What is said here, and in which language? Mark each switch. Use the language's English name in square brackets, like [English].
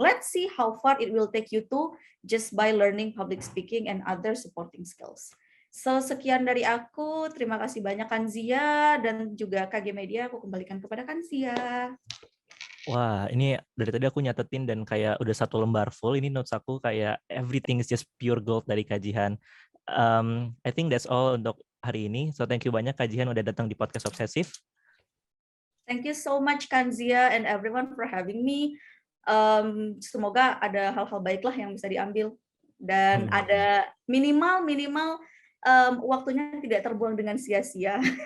[English] Let's see how far it will take you to just by learning public speaking and other supporting skills. [Indonesian] So, sekian dari aku. Terima kasih banyak Kanzia dan juga KG Media. Aku kembalikan kepada Kanzia. Wah, ini dari tadi aku nyatetin dan kayak udah 1 lembar full. Ini notes aku kayak [English] everything is just pure gold [Indonesian] dari Kak Jihan. [English] I think that's all [Indonesian] untuk hari ini. [English] So thank you [Indonesian] banyak Kak Jihan udah datang di podcast Obsesif. [English] Thank you so much Kanzia and everyone for having me. [Indonesian] Semoga ada hal-hal baiklah yang bisa diambil dan ada minimal waktunya tidak terbuang dengan sia-sia.